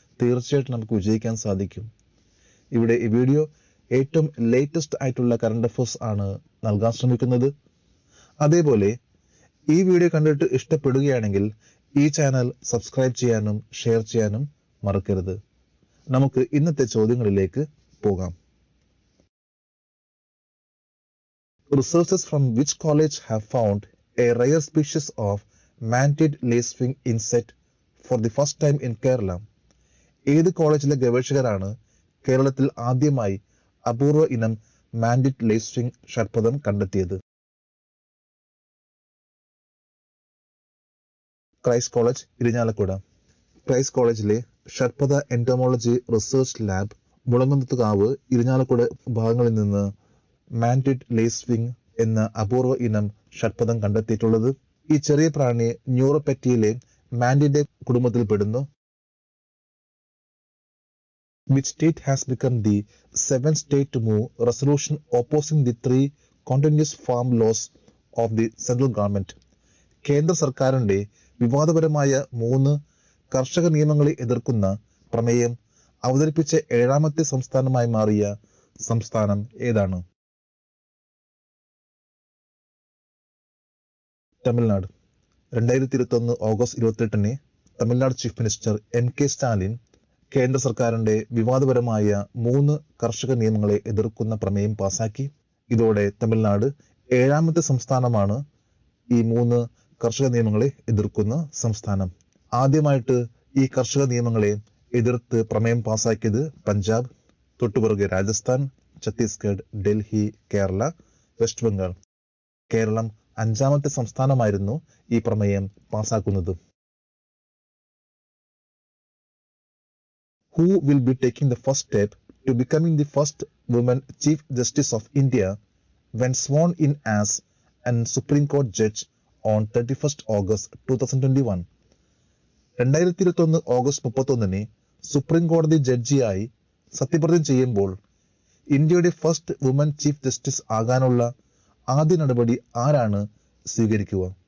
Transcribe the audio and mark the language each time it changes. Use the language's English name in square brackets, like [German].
[Malayalam] തീർച്ചയായിട്ടും നമുക്ക് വിജയിക്കാൻ സാധിക്കും. ഇവിടെ ഈ വീഡിയോ ഏറ്റവും ലേറ്റസ്റ്റ് ആയിട്ടുള്ള കറണ്ട് അഫേഴ്സ് ആണ് നൽകാൻ ശ്രമിക്കുന്നത്. അതേപോലെ ഈ വീഡിയോ കണ്ടിട്ട് ഇഷ്ടപ്പെടുകയാണെങ്കിൽ ഈ ചാനൽ സബ്സ്ക്രൈബ് ചെയ്യാനും ഷെയർ ചെയ്യാനും മറക്കരുത്. നമുക്ക് ഇന്നത്തെ ചോദ്യങ്ങളിലേക്ക് പോകാം. [English] Researchers from which college have found a rare species of mantid lacewing insect for the first time in Kerala? [Malayalam] ഏത് കോളേജിലെ ഗവേഷകരാണ് കേരളത്തിൽ ആദ്യമായി അപൂർവ ഇനം മാൻഡിഡ് ലേസ്വിംഗ് ഷഡ്പദം കണ്ടെത്തിയത്? Christ college, Irinjalakuda. ക്രൈസ്റ്റ് കോളേജിലെ ഷഡ്പദ entomology research lab Mulankunnathukavu, Irinjalakuda ഭാഗങ്ങളിൽ നിന്ന് മാൻഡിഡ് ലേസ്വിംഗ് എന്ന അപൂർവ ഇനം ഷഡ്പദം കണ്ടെത്തിയിട്ടുള്ളത്. ഈ ചെറിയ പ്രാണി ന്യൂറോപെറ്റിയിലെ മാൻഡിന്റെ കുടുംബത്തിൽ പെടുന്നു. [English] Which state has become the seventh state to move resolution opposing the 3 continuous farm laws of the central government? [Malayalam] കേന്ദ്ര സർക്കാരിന്റെ വിവാദപരമായ 3 കർഷക നിയമങ്ങളെ എതിർക്കുന്ന പ്രമേയം അവതരിപ്പിച്ച 7ാമത്തെ സംസ്ഥാനമായി മാറിയ സംസ്ഥാനം ഏതാണ്? Tamil Nadu. 2021 August 28 Tamil Nadu chief minister MK Stalin കേന്ദ്ര സർക്കാരിന്റെ വിവാദപരമായ 3 കർഷക നിയമങ്ങളെ എതിർക്കുന്ന പ്രമേയം പാസാക്കി. ഇതോടെ തമിഴ്നാട് 7ാമത്തെ സംസ്ഥാനമാണ് ഈ 3 കർഷക നിയമങ്ങളെ എതിർക്കുന്ന സംസ്ഥാനം. ആദ്യമായിട്ട് ഈ കർഷക നിയമങ്ങളെ എതിർത്ത് പ്രമേയം പാസാക്കിയത് പഞ്ചാബ്, തൊട്ടുപിറകെ രാജസ്ഥാൻ, ഛത്തീസ്ഗഡ്, ഡൽഹി, കേരള, വെസ്റ്റ് ബംഗാൾ. കേരളം 5ാമത്തെ സംസ്ഥാനമായിരുന്നു ഈ പ്രമേയം പാസാക്കുന്നത്. [English] Who will be taking the first step to becoming the first woman Chief Justice of India when sworn in as an Supreme Court judge on 31st August 2021? [Malayalam] 2021 August 31 supreme കോടതി ജഡ്ജിയായി സത്യപ്രതിജ്ഞ ചെയ്യുമ്പോൾ ഇന്ത്യയുടെ ഫസ്റ്റ് വുമൻ ചീഫ് ജസ്റ്റിസ് ആകാനുള്ള ആദ്യ നടപടി ആരാണ് സ്വീകരിക്കുക?